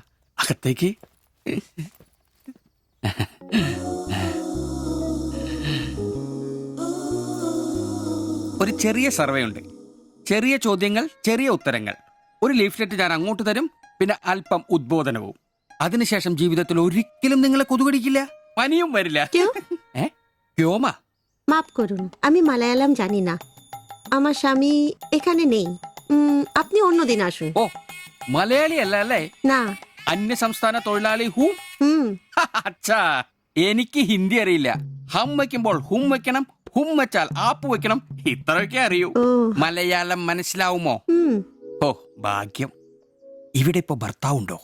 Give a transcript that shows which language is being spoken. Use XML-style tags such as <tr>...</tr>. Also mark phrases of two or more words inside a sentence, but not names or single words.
<ml>അകത്തേക്ക്. ഒരു ചെറിയ സർവേ ഉണ്ട്. ചെറിയ ചോദ്യങ്ങൾ, ചെറിയ ഉത്തരങ്ങൾ. ഒരു ലീഫ്ലെറ്റ് ഞാൻ അങ്ങോട്ട് തരും, പിന്നെ അല്പം ഉദ്ബോധനവും. അതിനുശേഷം ജീവിതത്തിൽ ഒരിക്കലും നിങ്ങളെ കൊതുകടിക്കില്ല, പനിയും വരില്ല. ക്യോമാ?</ml> <bn>মাফ করুন, আমি মালায়ালাম জানি না, আমার স্বামী এখানে নেই। আপনি অন্যদিন আসুন।</bn> <ml>ഓ, മലയാളി അല്ല അല്ലേ?</ml> <bn>না।</bn> <ml>അന്യ സംസ്ഥാന തൊഴിലാളി ഹൂം. হুম അച്ഛാ, എനിക്ക് ഹിന്ദി അറിയില്ല. ഹം വയ്ക്കുമ്പോൾ ഹും വെക്കണം, ഹും വെച്ചാൽ ആപ്പ് വെക്കണം, ഇത്രയൊക്കെ അറിയൂ. ഓ. മലയാളം മനസ്സിലാവുമോ? হুম ഓ, ഭാഗ്യം. ഇവിടെ ഇപ്പൊ ഭർത്താവുണ്ടോ?</ml>